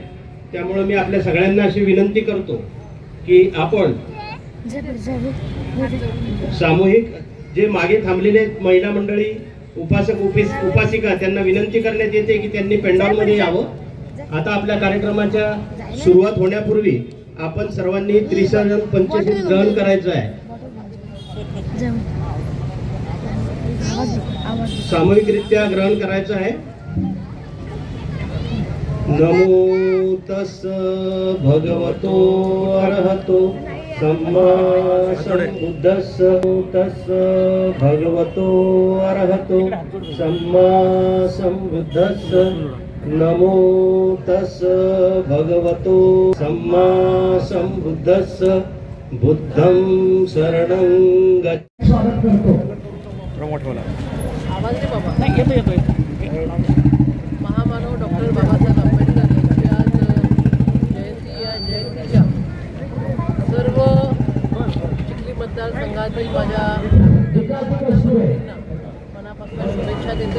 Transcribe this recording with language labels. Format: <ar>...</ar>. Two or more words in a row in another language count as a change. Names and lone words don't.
<mr>त्यामुळे मी आपल्या सगळ्यांना अशी विनंती करतो की आपण सामूहिक जे मागे थांबलेले महिला मंडळी उपासक उपासिका त्यांना विनंती करण्यात येते की त्यांनी पेंडॉलमध्ये यावं. आता आपल्या कार्यक्रमाच्या सुरुवात होण्यापूर्वी आपण सर्वांनी त्रिशरण पंचशील ग्रहण करायचं आहे. सामूहिकरित्या ग्रहण करायचं आहे.</mr> <pi>नमो तस् भगवतो अरहतो सम्मा सम्बुद्धस्स तस् भगवतो अरहतो सम्मा सम्बुद्धस्स नमो तस् भगवतो सम्मा सम्बुद्धस्स बुद्धं शरणं गच्छ.</pi> <mr>स्वागत करतो. आवाज दे बाबा. नाही, येतो महामानव डॉक्टर बाबासाहेब आंबेडकर यांची आज जयंती. या जयंतीच्या सर्व चिखली मतदारसंघातील माझ्या मनापासून शुभेच्छा देते.</mr>